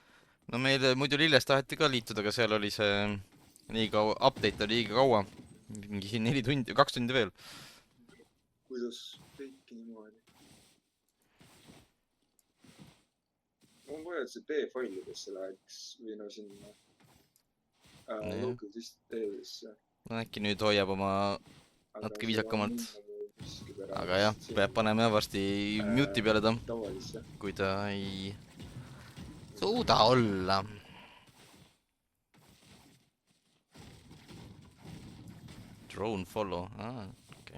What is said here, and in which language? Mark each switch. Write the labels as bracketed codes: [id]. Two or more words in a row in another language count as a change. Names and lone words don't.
[et] No meil muidu Lilles taheti ka liituda, aga seal oli see liiga update oli liiga kaua. Mingi siin 4 tundi, 2 tundi veel. Kuidas kõiki niimoodi? On vaja, et see B-failidesse läheks või no sinna [en] local distance. [et] No äkki nüüd hoiab oma natuke viisakamalt. Aga jah, peab panema varsti mute'i peale ta, kui ta ei suuda olla. [en] Drone follow, okei.